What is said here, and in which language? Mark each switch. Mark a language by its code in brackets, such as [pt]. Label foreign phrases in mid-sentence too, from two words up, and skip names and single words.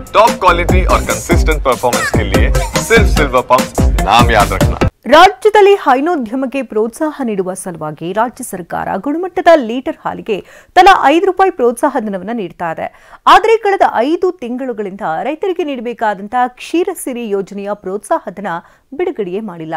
[en] top quality [hi] और [en] consistent performance [hi] के लिए सिर्फ सिल्वर पंप नाम याद रखना। [kn] ರಾಜ್ಯದಲ್ಲಿ ಹೈನೋದ್ಯಮಕ್ಕೆ ಪ್ರೋತ್ಸಾಹ ನೀಡುವ ಸಲುವಾಗಿ ರಾಜ್ಯ ಸರ್ಕಾರ ಗುಣಮಟ್ಟದ ಲೀಟರ್ ಹಾಲಿಗೆ ತಲಾ ₹5 ಪ್ರೋತ್ಸಾಹಧನವನ್ನು ನೀಡ್ತಾ ಇದೆ. ಆದರೆ ಕಳೆದ 5 ತಿಂಗಳುಗಳಿಂದ ರೈತರಿಗೆ ನೀಡಬೇಕಾದಂತಹ ಕ್ಷೀರಸಿರಿ ಯೋಜನೆಯ ಪ್ರೋತ್ಸಾಹಧನ ಬಿಡುಗಡೆಯೇ ಮಾಡಿಲ್ಲ.